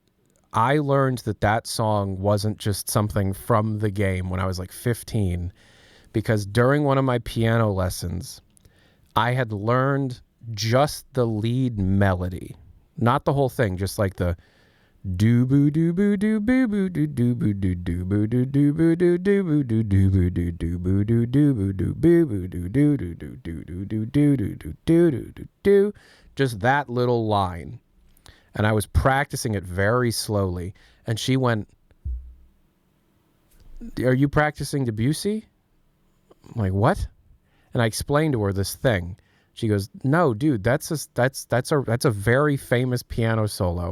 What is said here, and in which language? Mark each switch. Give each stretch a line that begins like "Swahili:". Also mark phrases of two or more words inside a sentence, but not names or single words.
English: I learned that song wasn't just something from the game when I was like 15, because during one of my piano lessons, I had learned just the lead melody. Not the whole thing, just like the do boo do boo do boo boo do do boo do do boo do do boo do do boo do do boo do do boo do do boo do boo boo do do do do do do do do do do do do do, just that little line. And I was practicing it very slowly, and she went, "Are you practicing Debussy?" I'm like, "What?" And I explained to her this thing. She goes, "No, dude, that's a very famous piano solo."